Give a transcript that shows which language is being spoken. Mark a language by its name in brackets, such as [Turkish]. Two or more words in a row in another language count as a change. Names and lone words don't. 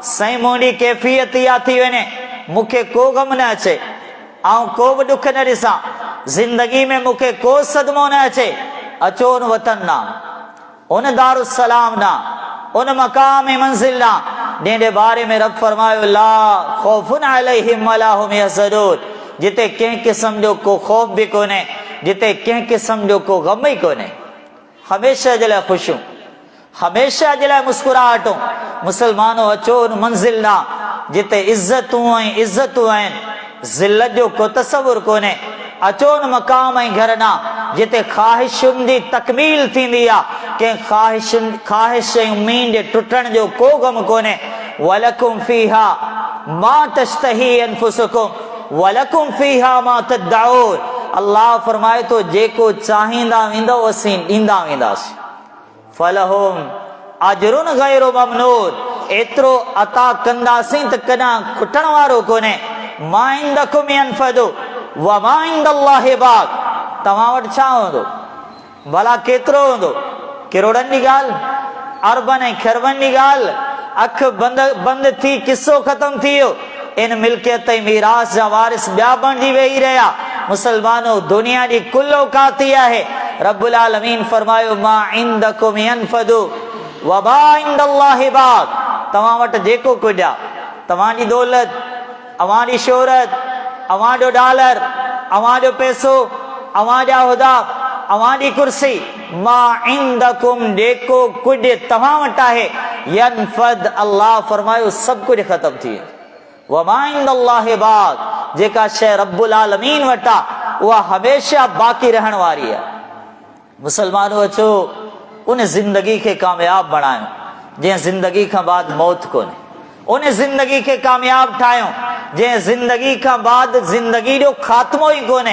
[Sindhi] साईं, मुंहिंजी कैफ़ियत इहा थी वञे, मूंखे को ग़म न अचे, ऐं को बि ॾुख न ॾिसां, ज़िंदगी में मूंखे को सदमो न अचे। अचो उन वतन ना, उन दारुसलाम ना, उन मक़ाम मंज़िल ना, जंहिंजे बारे में रब फरमायो [Arabic] لا خوف عليهم ولا هم يحزنون, [Sindhi] जिते कंहिं क़िस्म जो को ख़ौफ़ बि कोन्हे, जिते कंहिं क़िस्म जो को ग़म ई कोन्हे। हमेशा जे लाइ ख़ुशियूं, हमेशा जे लाइ मुस्कुराहटूं। मुसलमानों, अचो उन मंज़िल ना जिते इज़तूं ऐं इज़तूं आहिनि, ज़िल्लत जो को तसवुर कोन्हे। अचो उन मक़ाम ऐं घर ना जिते ख़्वाहिशुनि जी तकमील थींदी आहे, कंहिं ख़्वाहिश ऐं उमीद जे टुटण जो को ग़म कोन्हे। [Arabic] ولكم فيها ما تشتهي أنفسكم ولكم فيها ما تدعون. [Sindhi] अल्लाह फरमाए थो, जेको चाहींदा वेंदो असीं ॾींदा वेंदासीं। [Arabic] فلهم أجر غير ممنون, [Sindhi] एतिरो अता कंदासीं त कॾहिं खुटण वारो कोन्हे। [Arabic] ما عندكم ينفد وما عند الله باق, [Sindhi] तव्हां वटि छा हूंदो, भला केतिरो हूंदो? किरोड़नि जी ॻाल्हि, अरबनि ऐं खरबनि जी ॻाल्हि, अख बंदि थी किसो ख़तम थी वियो। इन मिल्कियत ऐं मीरास जा वारिस ॿिया बणिजी वेही रहिया। मुसलमानों, दुनिया जी कुल औकात आहे। रब्बुल आलमीन फरमायो [Arabic] ما عندكم ينفد وما عند الله باق, [Sindhi] तव्हां वटि जेको कुझु आहे, तव्हांजी दौलत, अवांजी शोहरत, अवांजो डॉलर, अवांजो पैसो, अवांजा उहिदा, अवांजी कुर्सी, [Arabic] ما عندكم [Sindhi] जेको कुझु तव्हां वटि आहे, यनफद, अल्लाह फरमायो सभु कुझु ख़तम थी वियो। [Arabic] وما عند الله باق, [Sindhi] जेका शइ रब्बुल आलमीन वटि आहे उहा हमेशा बाक़ी रहण वारी आहे। मुसलमानों, अचो उन ज़िंदगी खे कामयाब बणायूं जंहिं ज़िंदगी खां बाद मौत कोन्हे। उन ज़िंदगी खे कामयाब ठाहियूं जंहिं ज़िंदगी खां बाद ज़िंदगी जो ख़ात्मो ई कोन्हे।